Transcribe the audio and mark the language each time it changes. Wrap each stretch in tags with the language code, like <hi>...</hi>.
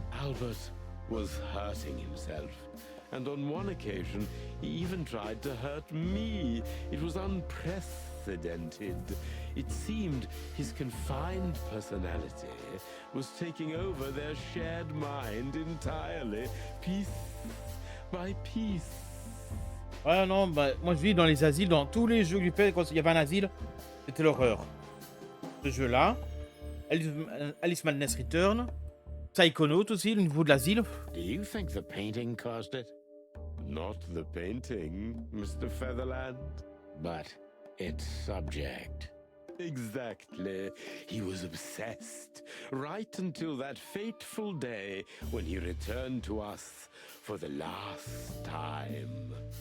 <en>Albert was hurting himself. And on one occasion, he even tried to hurt me. It was unprecedented. It seemed his confined personality was taking over their shared mind entirely, piece by piece.</en> <fr>Ouais, non, bah, moi je vis dans les asiles, dans tous les jeux que j'ai fait quand il y avait un asile, c'était l'horreur. Ce jeu-là, Alice Madness Return, Psychonaut aussi, le niveau de l'asile.</fr> <en>Do you think the painting caused it? Not the painting, Mr. Featherland. But its subject. Exactly. He was obsessed, right until that fateful day when he returned to us for the last time.</en>